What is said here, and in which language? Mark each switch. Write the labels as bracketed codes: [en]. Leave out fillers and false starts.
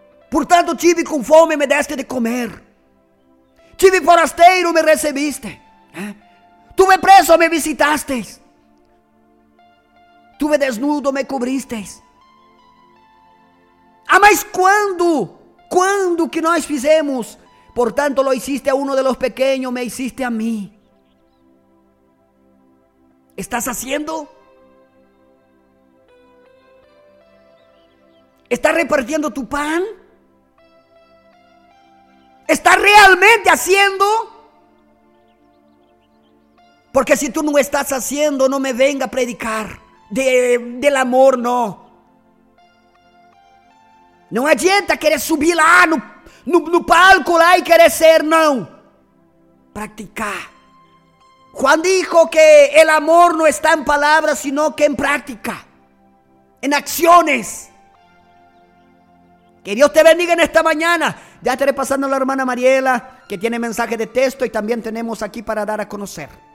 [pt] Portanto, tive com fome e me deste de comer. Tive forasteiro e me recebiste. [es] Tuve preso e me visitasteis. Tuve desnudo e me cobristeis. [pt] Ah, mas quando que nós fizemos? [es] Portanto, lo hiciste a uno de los pequeños, me hiciste a mí. ¿Estás haciendo? ¿Estás repartiendo tu pan? ¿Estás realmente haciendo? Porque si tú no estás haciendo, no me venga a predicar. del amor, no. [pt] Não adianta querer subir lá no palco lá e querer ser, não. Praticar. [es] Juan dijo que el amor no está en palabras, sino que en práctica, en acciones. Que Dios te bendiga en esta mañana. Ya estaré pasando a la hermana Mariela, que tiene mensaje de texto y también tenemos aquí para dar a conocer.